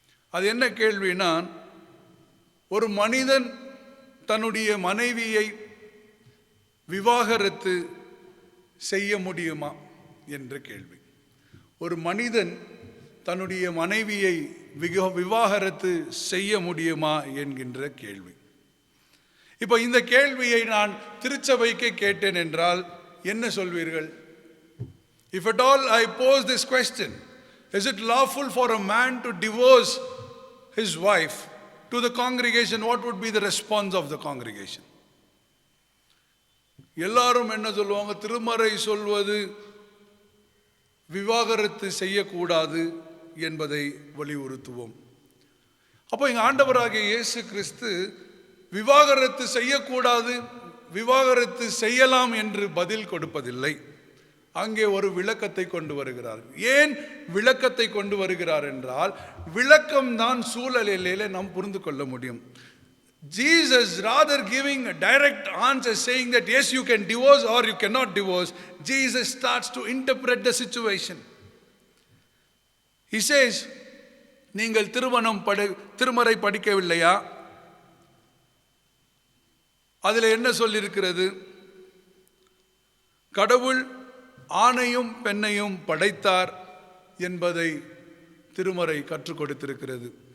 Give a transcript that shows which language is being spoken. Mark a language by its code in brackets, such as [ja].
[ta] அது என்ன கேள்வினா, ஒரு மனிதன் தன்னுடைய மனைவியை விவாகரத்து செய்ய முடியுமா என்ற கேள்வி. ஒரு மனிதன் தன்னுடைய மனைவியை விவாகரத்து செய்ய முடியுமா என்கின்ற கேள்வி. இப்போ இந்த கேள்வியை நான் திருச்சபைக்கு கேட்டேன் என்றால் என்ன சொல்வீர்கள்? [en] If at all I pose this question, is it lawful for a man to divorce his wife, to the congregation, what would be the response of the congregation? [ta] எல்லாரும் என்ன சொல்லுவாங்க? திருமறை சொல்வது விவாகரத்து செய்யக்கூடாது என்பதை வலியுறுத்துவோம். அப்போ எங்கள் ஆண்டவராகிய இயேசு கிறிஸ்து விவாகரத்து செய்யக்கூடாது, விவாகரத்து செய்யலாம் என்று பதில் கொடுப்பதில்லை. அங்கே ஒரு விளக்கத்தை கொண்டு வருகிறார். ஏன் விளக்கத்தை கொண்டு வருகிறார் என்றால், விளக்கம் தான் சூழலிலே நாம் புரிந்து கொள்ள முடியும். [en] Jesus, rather giving a direct answer saying that yes you can divorce or you cannot divorce, Jesus starts to interpret the situation. He says, [ta] நீங்கள் திருமறை படிக்கவில்லையா? அதில் என்ன சொல்லியிருக்கிறது? கடவுள் ஆணையும் பெண்ணையும் படைத்தார் என்பதை திருமறை கற்றுக் கொடுத்திருக்கிறது.